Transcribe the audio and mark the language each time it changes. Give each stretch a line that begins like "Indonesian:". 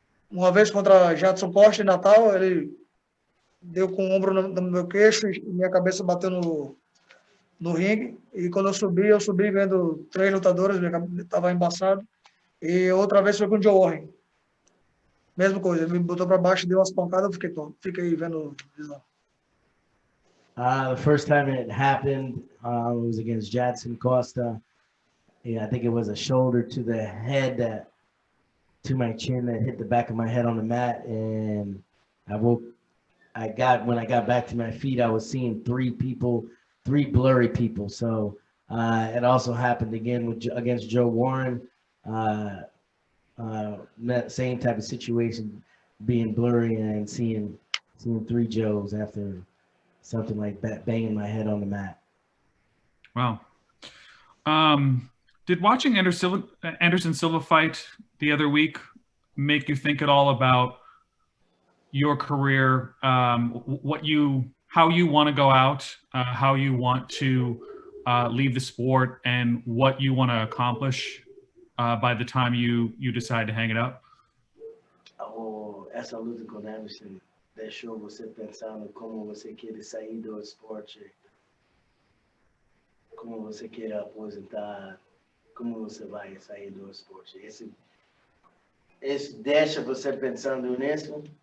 Portuguese: Uma vez contra Jadson Costa em Natal, ele deu com o ombro no meu queixo e minha cabeça bateu no ringue. E quando eu subi vendo 3 lutadores, minha cabeça estava embaçado. E outra vez foi com o Joe Warren. Mesma coisa, ele me botou para baixo, deu umas pancadas, eu fiquei vendo visão.
English: The first time it happened was against Jadson Costa. Yeah, I think it was a shoulder to the head to my chin that hit the back of my head on the mat, and when I got back to my feet, I was seeing 3 blurry people. So it also happened again against Joe Warren. That same type of situation, being blurry and seeing 3 Joes after something like that, banging my head on the mat. Wow. Did watching Anderson Silva fight the other week make you think at all about your career, how you want to go out, how you want to leave the sport, and what you want to accomplish by the time you decide to hang it up?
Portuguese: Essa luta com Anderson deixou você pensando como você quer sair do esporte, como você quer aposentar, como você vai sair do esporte. Esse deixa você pensando nisso?